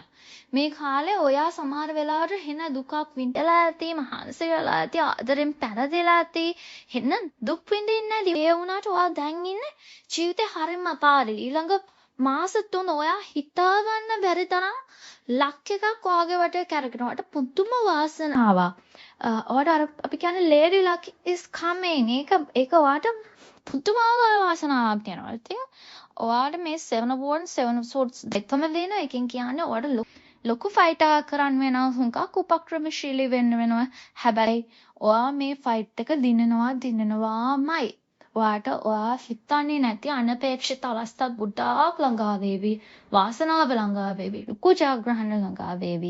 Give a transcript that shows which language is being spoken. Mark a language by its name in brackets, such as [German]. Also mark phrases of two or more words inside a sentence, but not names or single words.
[Sinhala] මේ කාලේ ඔයා සමහර වෙලාවට හෙන දුකක් විඳලා ඇති, මහන්සි වෙලා ඇති, ආදරෙන් පැනදෙලා ඇති, හෙන දුක් විඳින්න ඇති. ඒ වුණාට ඔයා දැන් ඉන්නේ ජීවිතේ හරිම අපාරේ. ඊළඟ මාස 3 ඔයා හිතා ගන්න බැරි තරම් ලක් එකක් ඔයාගේ වටේ කැරකෙනවා. පුදුම වාසනාවක්. ඔයාට අර අපි කියන්නේ [English] lady luck is coming. [Sinhala] ඒක ඔයාට පුදුමාකාර වාසනාවක් තියෙනවා. ඉතින් ඔයාට මේ 7 of wands 7 of swords දෙකම දෙන එකෙන් කියන්නේ ඔයාට ලොකු ෆයිට් එකක් කරන්න වෙනවා. හුඟක් උපක්‍රමශීලී වෙන්න වෙනවා. හැබැයි ඔයා මේ ෆයිට් එක දිනනවාමයි. ඔයා හිතන්නේ නැති අනපේක්ෂිත අවස්ථා ගොඩාක් ළඟා වේවි. වාසනාව ළඟා වේවි. ලොකු ජයග්‍රහණ ළඟා වේවි.